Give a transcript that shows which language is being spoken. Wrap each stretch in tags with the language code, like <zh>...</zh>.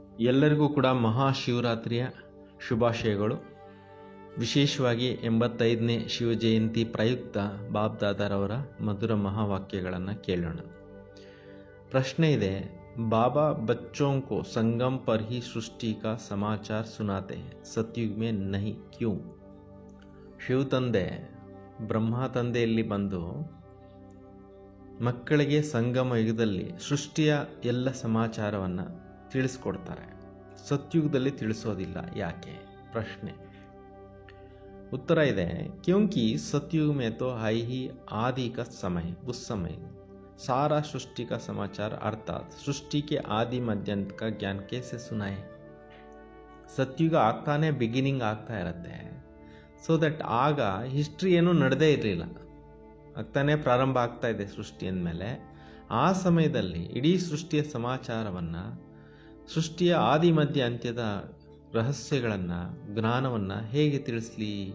<kn>ಎಲ್ಲರಿಗೂ ಕೂಡ ಮಹಾಶಿವರಾತ್ರಿಯ ಶುಭಾಶಯಗಳು. ವಿಶೇಷವಾಗಿ 85ನೇ ಶಿವ ಜಯಂತಿ ಪ್ರಯುಕ್ತ ಬಾಬ್ದಾದಾರವರ ಮಧುರ ಮಹಾವಾಕ್ಯಗಳನ್ನು ಕೇಳೋಣ. ಪ್ರಶ್ನೆ ಇದೆ,</kn> <hi>ಬಾಬಾ बच्चों को संगम पर ही सृष्टि का समाचार सुनाते हैं, सतयुग में नहीं क्यों?</hi> <kn>ಶಿವ ತಂದೆ ಬ್ರಹ್ಮ ತಂದೆಯಲ್ಲಿ ಬಂದು ಮಕ್ಕಳಿಗೆ ಸಂಗಮ ಯುಗದಲ್ಲಿ ಸೃಷ್ಟಿಯ ಎಲ್ಲ ಸಮಾಚಾರವನ್ನು ತಿಳಿಸ್ಕೊಡ್ತಾರೆ, ಸತ್ಯುಗದಲ್ಲಿ ತಿಳಿಸೋದಿಲ್ಲ ಯಾಕೆ? ಪ್ರಶ್ನೆ.</kn> <hi>उत्तर ಇದೆ, क्योंकि सतयुग में तो है ही आदि का समय, उस समय सारा सृष्टि का समाचार अर्थात सृष्टि के आदि मध्यांत का ज्ञान कैसे सुनाए?</hi> <kn>ಸತ್ಯುಗ ಆಗ್ತಾನೆ ಬಿಗಿನಿಂಗ್ ಆಗ್ತಾ ಇರುತ್ತೆ. ಸೊ ದಟ್ ಆಗ ಹಿಸ್ಟ್ರಿ ಏನೂ ನಡೆದೇ ಇರಲಿಲ್ಲ, ಆಗ್ತಾನೆ ಪ್ರಾರಂಭ ಆಗ್ತಾ ಇದೆ ಸೃಷ್ಟಿ ಅಂದಮೇಲೆ. ಆ ಸಮಯದಲ್ಲಿ ಇಡೀ ಸೃಷ್ಟಿಯ ಸಮಾಚಾರವನ್ನು, ಸೃಷ್ಟಿಯ ಆದಿ ಮಧ್ಯ ಅಂತ್ಯದ ರಹಸ್ಯಗಳನ್ನು, ಜ್ಞಾನವನ್ನು ಹೇಗೆ ತಿಳಿಸ್ಲಿ?</kn>